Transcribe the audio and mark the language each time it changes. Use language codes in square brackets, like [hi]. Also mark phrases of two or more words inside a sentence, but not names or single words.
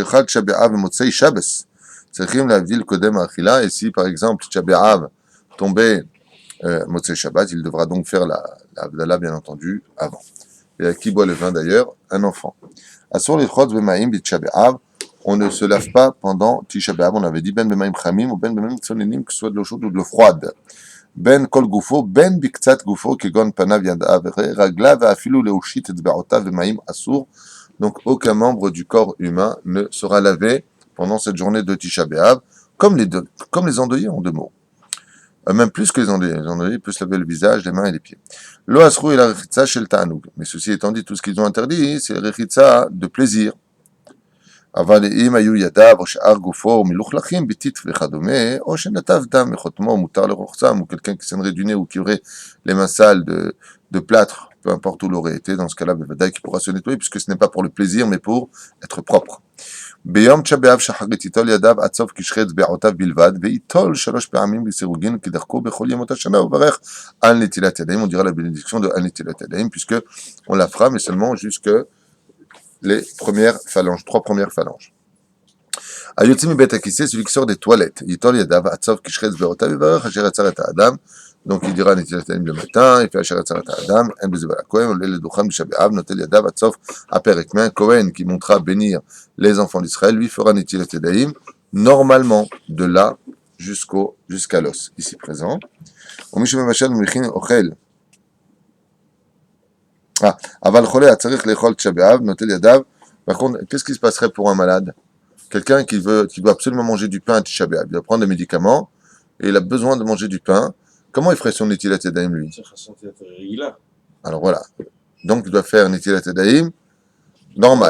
[fr] Et si par exemple Tisha B'Av tombait [he] מוצאי שבת, [fr] il devra donc faire la Havdalah bien entendu avant. Et qui boit le vin d'ailleurs? Un enfant. [he] אסור לרחוץ במים בתשעה באב, [fr] on ne se lave pas pendant Tisha B'Av, on avait dit [he] בין במים חמים [fr] ou [he] בין במים צוננים, [fr] que ce soit de l'eau chaude ou de l'eau froide. [he] בין כל גופו, בין מקצת גופו, כגון פניו ידיו רגליו אפילו להושיט אצבעותיו במים אסור. [fr] Donc aucun membre du corps humain ne sera lavé pendant cette journée de Tisha B'Av, comme les endeuillés en 2 mots. Même plus que les endeuillés peuvent se laver le visage, les mains et les pieds. [he] לא אסרו את הרחיצה של תענוג. [fr] Mais ceci étant dit, tout ce qu'ils ont interdit, c'est la rechitza de plaisir. [he] אבל אם היו ידיו או שאר גופו מלוכלכים בטיט וכדומה, או שנטף דם מחותמו, מותר לרוחצם, [fr] ou quelqu'un qui s'aimerait du nez ou qui aurait les mains sales de plâtre, peu importe où l'aurait été, dans ce cas-là, Bevadaï qui pourra se nettoyer, puisque ce n'est pas pour le plaisir, mais pour être propre. [he] ביום תשעה באב שחרית ייטול ידיו עד סוף קשרי אצבעותיו בלבד, וייטול 3 פעמים בסירוגין כדרכו בכל ימות השנה, וברך על נטילת ידיים. [fr] On dira la bénédiction de [he] על נטילת ידיים, [fr] puisque on la fera, mais seulement jusque les premières phalanges, 3 premières phalanges. [he] היוצא מבית הכיסא, [fr] celui qui sort des toilettes, [he] ייטול ידיו עד סוף קשרי אצבעותיו, וברך אשר יצר את האדם. [fr] Donc il dira [he] נטילת ידיים [fr] le matin, il fait [he] אשר יצר את האדם, אין בזה בעל הכהן, עולה לדוכן בתשעה באב, נוטל ידיו עד סוף הפרק. [fr] Mais un Kohen qui montera bénir les enfants d'Israël, lui fera [he] נטילת ידיים, [fr] normalement, de là jusqu'à l'os, ici présent. [he] ומי שמבשל ומכין אוכל. אבל חולה צריך לאכול תשעה באב, נוטל ידיו. [fr] Par contre, qu'est-ce qui se passerait pour un malade? Quelqu'un qui doit absolument manger du pain à Tisha B'Av, il doit prendre des médicaments, et il a besoin de manger du pain. Comment il ferait son [he] נטילת ידיים, [fr] lui? Alors voilà. Donc il doit faire [he] נטילת ידיים [fr] normal.